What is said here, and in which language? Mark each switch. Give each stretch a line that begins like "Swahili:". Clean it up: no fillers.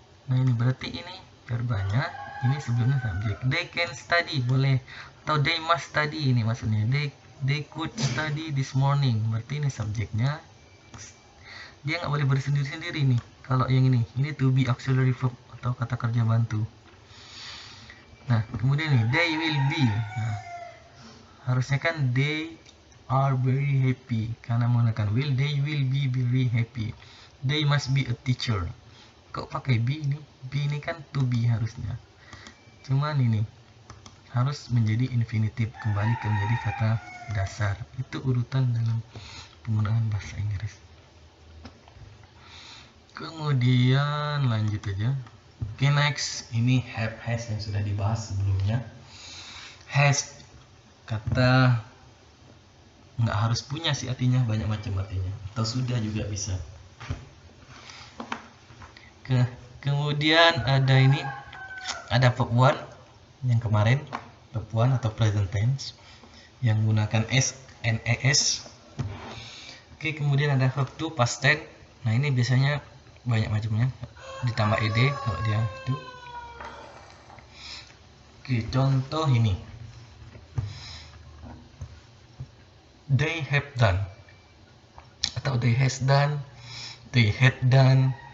Indonesian: Nah, ini berarti ini verbanya, ini sebelumnya subjek.
English: They can study,
Indonesian: boleh, atau
English: they must study,
Indonesian: ini maksudnya
English: they could study this morning,
Indonesian: berarti ini subjeknya, dia nggak boleh bersendiri-sendiri nih. Kalau yang ini to be auxiliary verb atau kata kerja bantu. Nah, kemudian nih
English: they will be.
Indonesian: Nah, harusnya kan
English: they are very happy,
Indonesian: karena menggunakan
English: will, they will be very happy. They must be a teacher.
Indonesian: Kok pakai be ini? Be ini kan to be harusnya. Cuman ini harus menjadi infinitive, kembali ke menjadi kata dasar. Itu urutan dalam penggunaan bahasa Inggris. Kemudian lanjut aja. Oke, next. Ini have, has yang sudah dibahas sebelumnya. Has, kata nggak harus punya sih artinya, banyak macam artinya, atau sudah juga bisa. Kemudian ada ini, ada verb 1 yang kemarin, verb 1 atau present tense yang menggunakan s and es. Oke, kemudian ada verb 2 past tense. Nah, ini biasanya banyak macamnya, ditambah ed kalau dia itu. Oke, contoh ini,
English: they have done,
Indonesian: atau
English: they has done, they had done.